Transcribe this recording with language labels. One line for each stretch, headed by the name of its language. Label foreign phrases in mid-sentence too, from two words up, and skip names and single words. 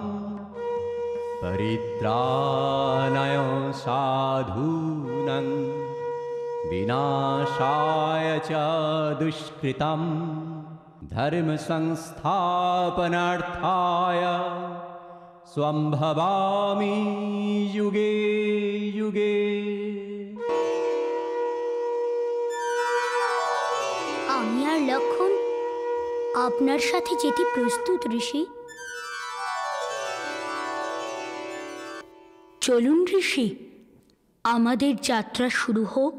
Sanskrit: परित्राणाय साधूनां विनाशाय च दुष्कृतम्, धर्म संस्थापनार्थाय स्वम्भवामि युगे युगे।
Bangla: আমি আর লক্ষণ আপনার সাথে যেতে প্রস্তুত ঋষি। চলুন ঋষি, আমাদের যাত্রা শুরু হোক।